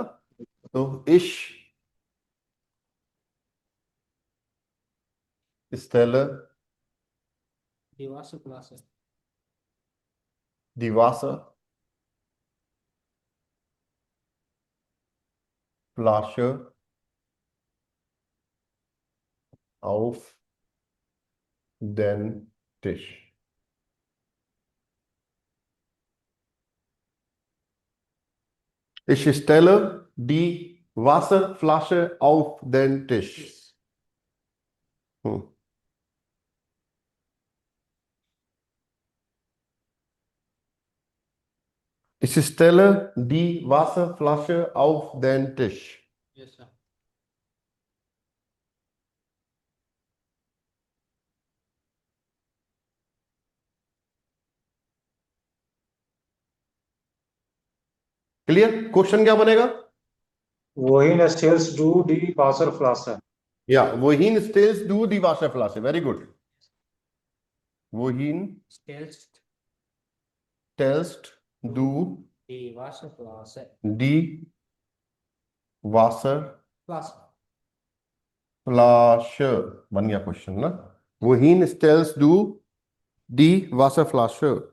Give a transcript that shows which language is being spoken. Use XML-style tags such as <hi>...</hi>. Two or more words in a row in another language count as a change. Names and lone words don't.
<de>तो Ich stelle die Wasserflasche auf den Tisch. Ich stelle die Wasserflasche auf den Tisch. Hm. Ich stelle die Wasserflasche auf den Tisch.</de> <hi>क्लियर, क्वेश्चन क्या बनेगा,</hi> <de>wohin stellst du die Wasserflasche. या wohin stellst du die Wasserflasche,</de> <en>very good.</en> <de>wohin stellst du die Wasserflasche,</de> <hi>बन गया क्वेश्चन ना।</hi> <de>wohin stellst du die Wasserflasche।</de>